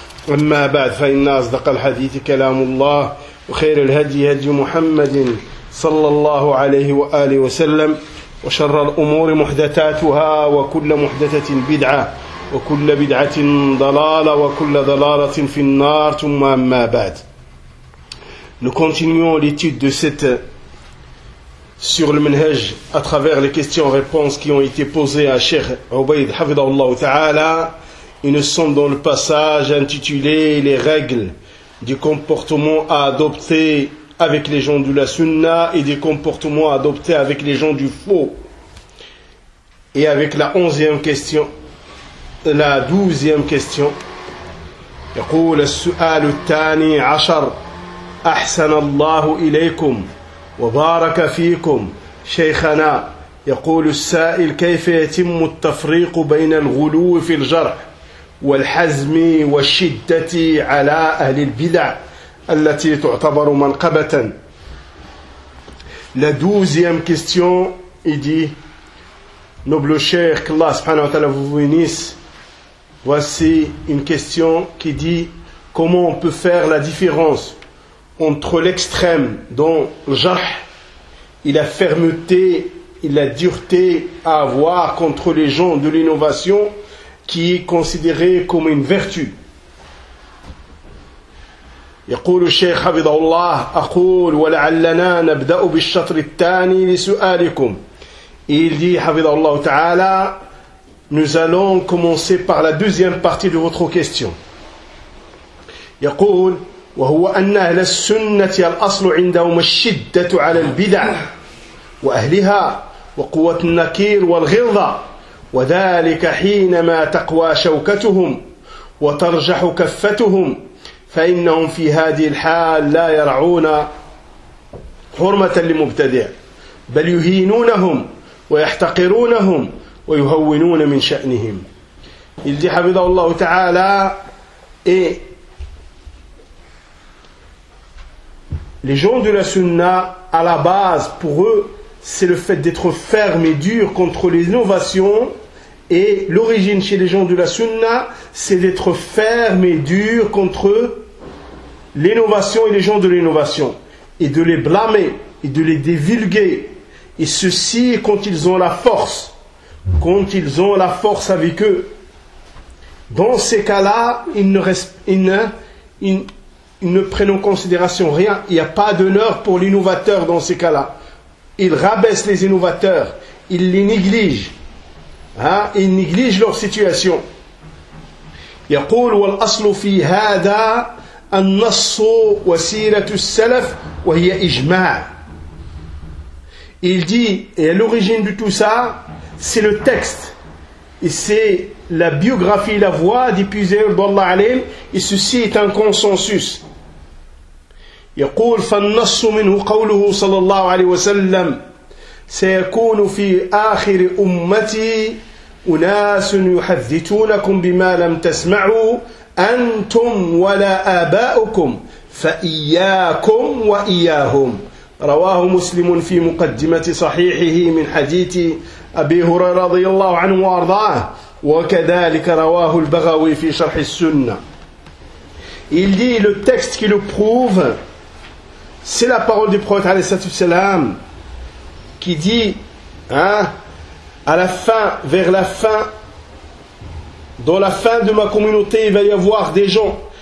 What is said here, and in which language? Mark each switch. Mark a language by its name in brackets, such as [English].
[Arabic] أما بعد، فإن أصدق الحديث كلام الله، وخير الهدي هدي محمد صلى الله عليه وآله وسلم، وشر الأمور محدثاتها، وكل محدثة بدعة، وكل بدعة ضلالة، وكل ضلالة في النار. ثم أما بعد، [French] nous continuons l'étude de cette sur le منهج à travers les questions réponses qui ont été posées à Cheikh Ubayd [Arabic] حفظه الله تعالى. [French] Et nous sommes dans le passage intitulé « Les règles du comportement à adopter avec les gens de la sunna et des comportements à adopter avec les gens du faux ». Et avec la 11e question, la 12e question, [Arabic] « يقول السؤال الثاني عشر أحسن الله إليكم وبارك فيكم شيخنا يقول السائل كيف يتم التفريق بين الغلو في الجرح والحزم والشدة على أهل البدع التي تعتبر منقبة. [French] La douzième question, il dit, noble cheikh, qu'Allah subhanahu wa ta'ala vous bénisse. Voici une question qui dit, comment on peut faire la différence entre l'extrême dont jarh et la fermeté et la dureté à avoir contre les gens de l'innovation qui est considéré comme une vertu. [Arabic] يقول الشيخ حفظه الله أقول ولعلنا نبدأ بالشطر الثاني لسؤالكم. [French] Il dit [Arabic] حفظه الله تعالى, [French] nous allons commencer par la deuxième partie de votre question. [Arabic] يقول وهو أن أهل السنة الأصل عندهم الشدة على البدع وأهلها وقوة النكير والغلظة. وذلك حينما تقوى شوكتهم وترجح كفتهم فإنهم في هذه الحال لا يرعون حرمة لمبتدع بل يهينونهم ويحتقرونهم ويهونون من شأنهم. يلدي حفظه الله تعالى [French] les gens de la sunna à la base pour eux c'est le fait d'être ferme et dur contre l'innovation. Et l'origine chez les gens de la sunna, c'est d'être ferme et dur contre eux, l'innovation et les gens de l'innovation, et de les blâmer, et de les divulguer. Et ceci quand ils ont la force, quand ils ont la force avec eux. Dans ces cas-là, ils ne prennent en considération rien. Il n'y a pas d'honneur pour l'innovateur dans ces cas-là. Ils rabaissent les innovateurs, ils les négligent. Hein, ils négligent leur situation. [Arabic] يقول والأصل في هذا النص وسيرة السلف وهي إجماع. [French] Il dit, et à l'origine de tout ça, c'est le texte. Et c'est la biographie, la voix du puiseur d'Allah alayhi. Et ceci est un consensus. [Arabic] يقول فالنص منه قوله صلى الله عليه وسلم سيكون في آخر أمتي أناس يحدثونكم بما لم تسمعوا أنتم ولا آباؤكم فإياكم وإياهم. رواه مسلم في مقدمة صحيحه من حديث أبي هريرة رضي الله عنه وأرضاه، وكذلك رواه البغوي في شرح السنة. [French] Il dit le texte qui le prouve, c'est la parole du prophète [Arabic] عليه الصلاة والسلام [French] qui dit, à la fin, vers la fin, dans la fin de ma communauté, il va y avoir des gens